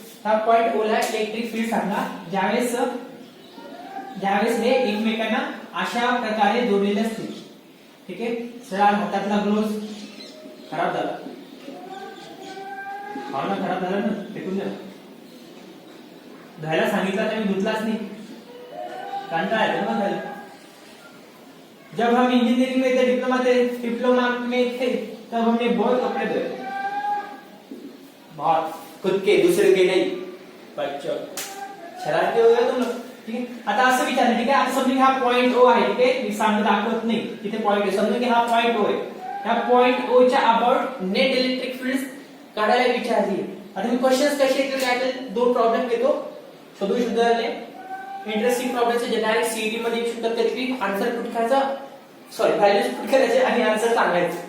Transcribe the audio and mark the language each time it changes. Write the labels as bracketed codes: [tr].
[mr] त्या पॉइंट ओ ला electric field सांगा ज्यावेळेस हे एकमेकांना अशा प्रकारे जोडलेले असतील. ठीक आहे, सर हातातला ग्लोव्ह खराब झाला. खराब झाला ना, फेकून द्या. धुवायला सांगितलं तर मी धुतलाच नाही, कंटाळा येतो ना धुवायला. [hi] जब हम इंजीनियरिंग में थे, डिप्लोमा में थे, तब हमने बहुत कपड़े धोए, बहुत, खुद के दूसरे के नहीं. बच्चों शरारती हो गए तुम लोग. [mr] ठीक आहे, आता असं विचारलं. ठीक आहे, आता समजून हा पॉइंट ओ आहे. ठीक आहे, मी सांगत दाखवत नाही तिथे पॉइंट आहे. समजून की हा पॉइंट ओ आहे. त्या पॉइंट ओ च्या अबाउट नेट इलेक्ट्रिक फील्ड काढायला विचारली. आता मी क्वेश्चन्स कसे येतील काय दोन प्रॉब्लेम घेतो शोधू शोधायला. इंटरेस्टिंग प्रॉब्लेम जे डायरेक्ट सीईटी मध्ये येऊ शकतात. कधी आन्सर पुट करायचा, सॉरी व्हॅल्यूज पुट करायचे आणि आन्सर सांगायचं.